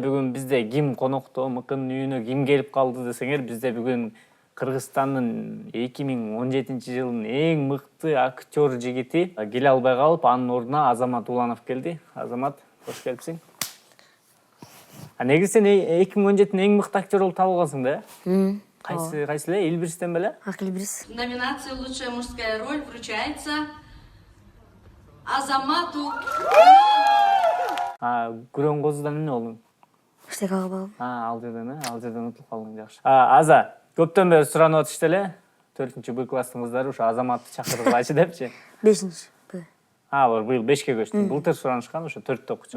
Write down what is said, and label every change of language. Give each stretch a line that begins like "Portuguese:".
Kyrgyz: Бүгүн бизде ким конокто, мыкынын үйүнө ким келип калды десеңер, бизде бүгүн Кыргызстандын 2017 жылдын эң мыкты актер жигити келе албай калып, анын ордуна Азамат Уланов келди. Азамат, кош келипсиң. Негизи сен 2017-дин эң мыкты актер болуп табылгансың да? Кайсы эле? Элбирстен беле? Элбирс.
Russian: Номинация «Лучшая мужская роль» вручается Азамату.
Kyrgyz: Күрөн козудан эмне болдуң? Эчтеке албадым. Ал жерден утулуп калдың, жакшы. Аза, көптөн бери суранып атышты эле. 4-Б класстын кыздары ушу Азаматты чакыргылачы депчи. 5-Б. Бар, быйыл 5-ке көчтү. Былтыр суранышкан, ушу 4-тө окучу.